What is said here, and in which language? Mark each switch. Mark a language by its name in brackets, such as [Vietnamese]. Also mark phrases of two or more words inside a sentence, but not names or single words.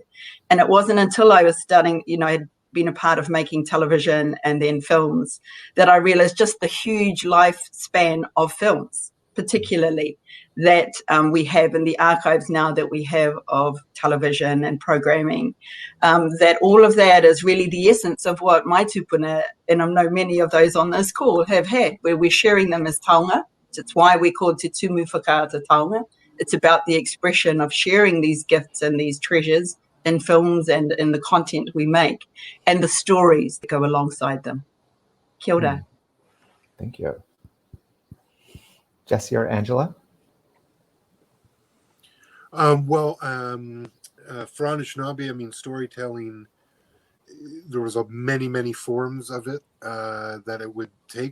[English] And it wasn't until I was starting, I'd been a part of making television and then films, that I realized just the huge lifespan of films, particularly, that we have in the archives now that we have of television and programming, that all of that is really the essence of what my tupuna, and I know many of those on this call, have had, where we're sharing them as taonga. It's why we call Te Tumu Whakaata Taonga. It's about the expression of sharing these gifts and these treasures in films and in the content we make, and the stories that go alongside them. [Māori] Kia ora. [English] Thank you. Jesse or Angela? For Anishinaabe, storytelling, there was many forms of it that it would take.